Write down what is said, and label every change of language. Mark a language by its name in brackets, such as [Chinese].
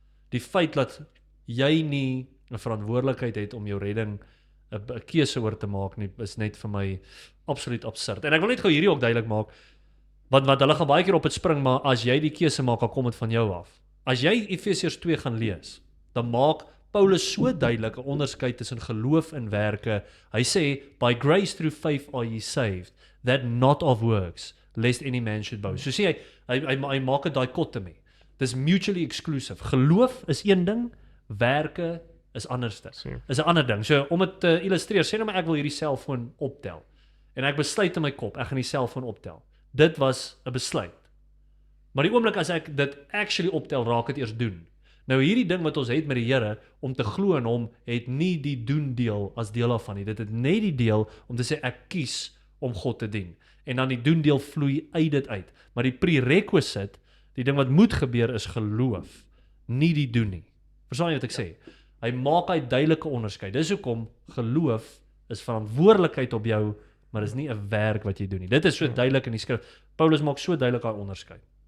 [Afrikaans] Die feit dat jy nie 'n verantwoordelikheid het om jou redding 'n keuse oor te maak nie is net vir my absoluut absurd. En ek wil net gou hierdie ook duidelik maak want hulle gaan baie keer op dit spring, maar as jy die keuse maak, dan kom dit van jou af. As jy Efesiërs 2 gaan lees, dan maak Paulus so duidelik 'n onderskeid tussen geloof en werke. Hy sê, [English] by grace through faith are ye saved, that not of works, lest any man should boast. [Afrikaans] So sê hy maak 'n dichotomy. Dis mutually exclusive. Geloof is een ding, werke is anderste. Is 'n ander ding. So om dit te illustreer, sê nou maar ek wil hierdie selfoon optel. En ek besluit in my kop, ek gaan die selfoon optel. Dit was 'n besluit. Maar die oomblik as ek dit actually optel, raak dit eers doen. Nou hierdie ding wat ons het met die Here om te glo in hom het nie die doen deel as deel daarvan nie. Dit het net die deel om te sê ek kies om God te dien. En dan die doen deel vloei uit dit uit. Maar die prerequisite, die ding wat moet gebeur is geloof, nie die doen nie. Verstaan jy wat ek sê? Hy maak hy duidelike onderskeid. Dis hoekom geloof is verantwoordelikheid op jou, maar is nie 'n werk wat jy doen nie. Dit is so duidelik in die skrif. Paulus maak so duidelik daai onderskeid.